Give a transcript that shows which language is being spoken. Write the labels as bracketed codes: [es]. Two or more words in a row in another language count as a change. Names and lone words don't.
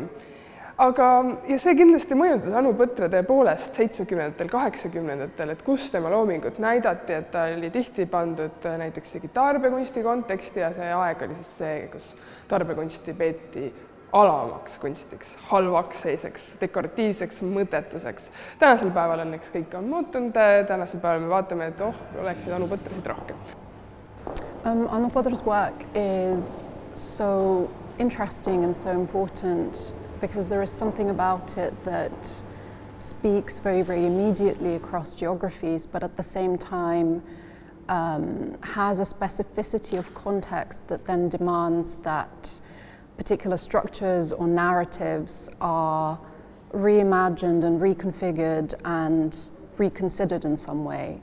[et] Ja see kindlasti mõjutas Anu Põdra tõepoolest 70-ndatel, 80-ndatel, et kus tema loomingut näidati, et ta oli tihti pandud näiteks tarbekunsti konteksti ja see aeg oli siis see, kus tarbekunsti peeti alamaks kunstiks, halvaks seiseks, dekoratiivseks, mõttetuseks. Tänasel päeval õnneks kõik on muutunud, tänasel päeval me vaatame, et oleksid Anu Põdrasid rohkem. [en] Anu Põdra's work is so interesting and so important because there is something about it that speaks very, very immediately across geographies, but at the same time has a specificity of context that then demands that particular structures or narratives are reimagined and reconfigured and reconsidered in some way.